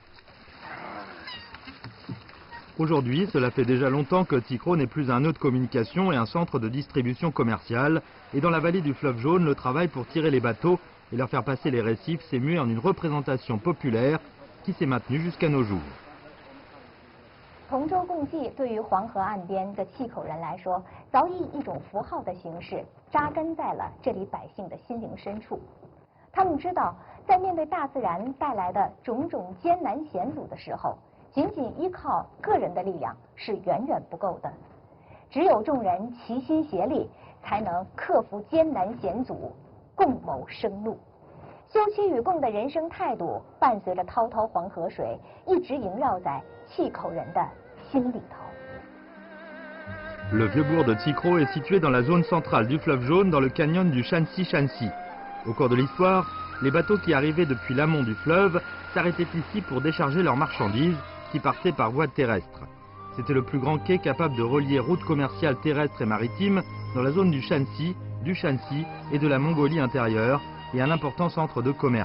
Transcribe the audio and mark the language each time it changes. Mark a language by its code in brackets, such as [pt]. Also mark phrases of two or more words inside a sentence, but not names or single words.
[fr] Aujourd'hui, cela fait déjà longtemps que Tsikro n'est plus un nœud de communication et un centre de distribution commerciale. Et dans la vallée du fleuve Jaune, le travail pour tirer les bateaux et leur faire passer les récifs s'est mué en une représentation populaire qui s'est maintenue jusqu'à nos jours. [zh] 同舟共济对于黄河岸边的契口人来说，早已以一种符号的形式扎根在了这里百姓的心灵深处。他们知道，在面对大自然带来的种种艰难险阻的时候，仅仅依靠个人的力量是远远不够的，只有众人齐心协力，才能克服艰难险阻，共谋生路。休戚与共的人生态度，伴随着滔滔黄河水，一直萦绕在契口人的心里头。 [fr] Le vieux bourg de Tsikro est situé dans la zone centrale du fleuve Jaune, dans le canyon du Shanxi. Au cours de l'histoire, les bateaux qui arrivaient depuis l'amont du fleuve s'arrêtaient ici pour décharger leurs marchandises qui partaient par voie terrestre. C'était le plus grand quai capable de relier routes commerciales terrestres et maritimes dans la zone du Shanxi et de la Mongolie intérieure et un important centre de commerce.